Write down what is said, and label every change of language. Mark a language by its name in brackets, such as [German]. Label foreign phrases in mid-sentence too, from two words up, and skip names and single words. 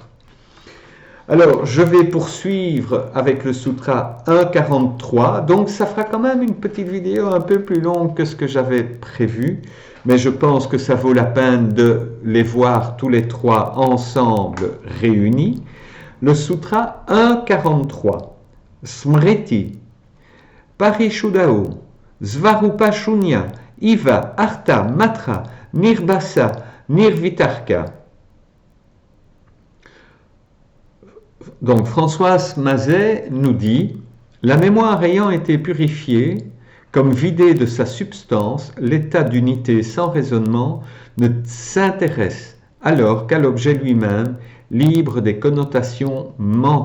[French] Alors, je vais poursuivre avec le sutra 1.43, donc ça fera quand même une petite vidéo un peu plus longue que ce que j'avais prévu, mais je pense que ça vaut la peine de les voir tous les trois ensemble réunis. [Sanskrit] Le sutra 1.43, स्मृति, परिशुदाओ, स्वरूपशून्य, इव, अर्थ, मात्र, निर्बास, निर्वितर्क. [French] Donc Françoise Mazet nous dit « La mémoire ayant été purifiée, comme vidée de sa substance, l'état d'unité sans raisonnement ne s'intéresse alors qu'à l'objet lui-même, libre des connotations mentales.